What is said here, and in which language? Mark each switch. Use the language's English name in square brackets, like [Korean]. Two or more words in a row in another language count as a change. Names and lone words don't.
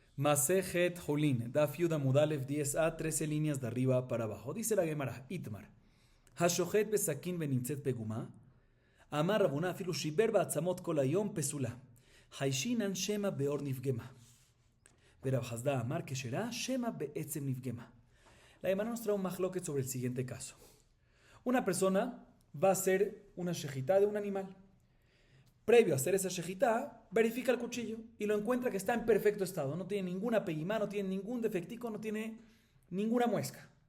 [Spanish] Masejet Julin, Daf Yud Amud Aleph 10a, 13 líneas de arriba para abajo. Dice la Gemara, Itmar. [Hebrew] השוחט בסכין ונמצאת פגומה אמר רב הונא אפילו שיבר בעצמות כל היום פסולה. חיישינן שמא בעור נפגמה ורב חסדא אמר כשרה שמא בעצם נפגמה. [Spanish] La Gemara nos trae un mahloket sobre el siguiente caso. Una persona va a hacer una shejitá de un animal. Previo a hacer esa shejitá, verifica el cuchillo y lo encuentra que está en perfecto estado. No tiene ninguna pegimá, no tiene ningún defectico, no tiene ninguna muesca.